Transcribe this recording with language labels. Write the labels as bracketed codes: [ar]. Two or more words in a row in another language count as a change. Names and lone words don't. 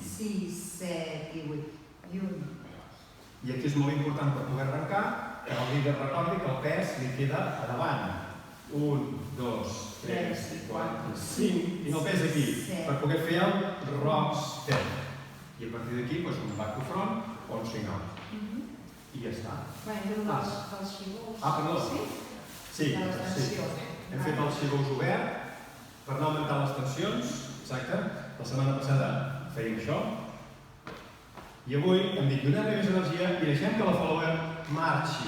[ca] 6, 7 i 8. I 1. I aquí és molt important per poder arrencar que el líder recordi que el pes li queda a davant. 1, 2, 3, 4, 5, i no el pes aquí, per poder fer el [en] rock step. [ca] I a partir d'aquí, un [en] back to front [ca] o un [en] swing out. [ca] I ja està. Dels xigous. Perdó. Sí, hem fet els xigous obert per no augmentar les tensions. Exacte. La setmana passada fèiem això. I avui hem dit, donem-li més energia i deixem que la follower marxi.